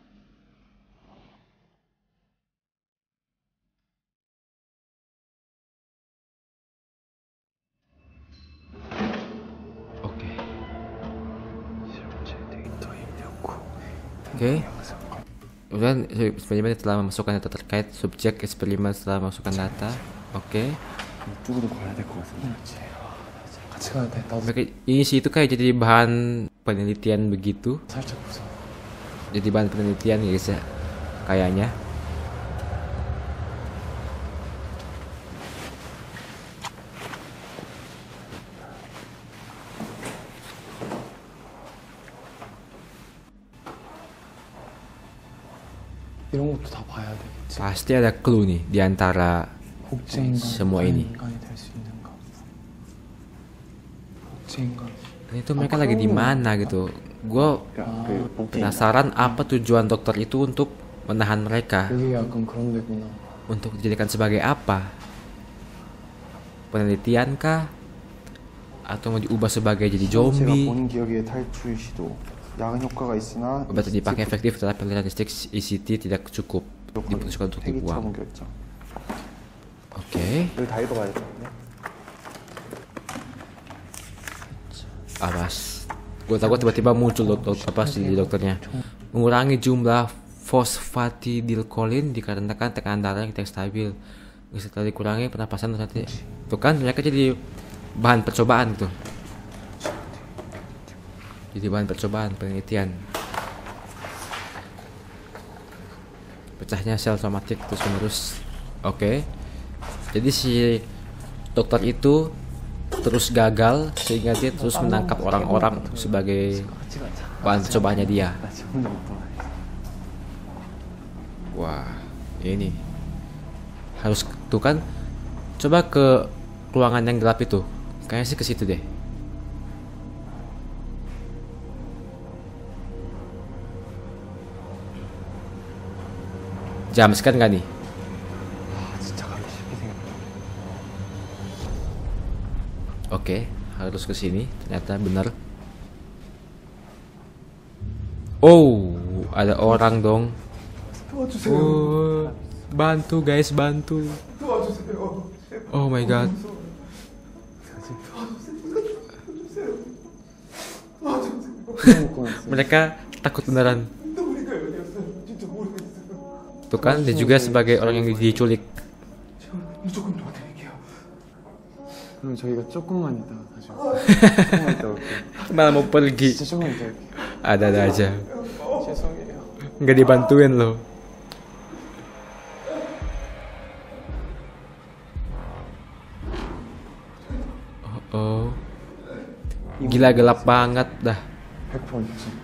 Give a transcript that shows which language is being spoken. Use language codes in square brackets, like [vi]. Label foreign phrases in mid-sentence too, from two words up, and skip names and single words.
[id] Oke. Kemudian eksperimen telah memasukkan data terkait subjek eksperimen setelah memasukkan data. Oke. [ko] 이쪽으로 가야 될 것 같은데. 같이 가야 돼. 나도 [id] Ini sih itu kayak jadi bahan penelitian begitu. [ko] 살짝 무서워. [id] Jadi bahan penelitian guys ya. Kayaknya. [ko] 이런 것도 다 봐야 되겠지. [id] Pasti ada clue nih di antara [ko] 복제인간. [id] semua ini. [ko] 인간이 될 수 있는가? 복제인간. [id] Ini tuh mereka lagi di mana gitu. Gue [ko] 야, 그 복제. [id] penasaran apa tujuan dokter itu untuk menahan mereka. [ko] 여기 약간 그런 데구나. [id] Untuk dijadikan sebagai apa? Penelitian kah? Atau mau diubah sebagai jadi [ko] 제가 [id] zombie? [ko] 본 기억의 탈출 시도. 야간 효과가 있으나 [id] Obat yang dipakai efektif tetapi realistik ECT tidak cukup. Diputuskan untuk [ko] 폐기 [id] dibuang. [ko] 처분 결정. [id] Oke. [ko] 여기 다 읽어봐야 될 것 같네. [id] Awas. Gue takut tiba-tiba muncul apa sih di dokternya. Mengurangi jumlah fosfatidilkolin dikarenakan tekanan darah yang tidak stabil. Setelah dikurangi pernapasan nanti. Tuh kan mereka jadi bahan percobaan gitu. Jadi bahan percobaan penelitian. Pecahnya sel somatik terus menerus. Oke. Jadi si dokter itu terus gagal sehingga dia terus menangkap orang-orang sebagai bahan percobaannya dia. [ko] 나 지금 혼자 못 봐. [id] Wah, ini harus tuh kan. Coba ke ruangan yang gelap itu. Kayaknya sih ke situ deh. Jam sekarang nggak nih? [ko] 아, 진짜 가기 싫게 생겼다. [id] Oke, harus ke sini. Ternyata benar. Oh, ada orang dong. [ko] 도와주세요. [id] Oh, bantu guys, bantu. [ko] 도와주세요. [en] Oh my god. [id] Mereka takut beneran. Tuh kan, dia juga sebagai orang yang diculik. [ko] 무조건 도와드릴게요. 그럼 저희가 조금만 있다가 다시 올게요. 조금만 있다 올게. [id] Malah mau pergi. [ko] 진짜 조금만 있다 올게요. [id] Ada aja. [ko] 죄송해요. [id] Nggak dibantuin loh. Oh, gila gelap banget dah. [ko] 100% 있지.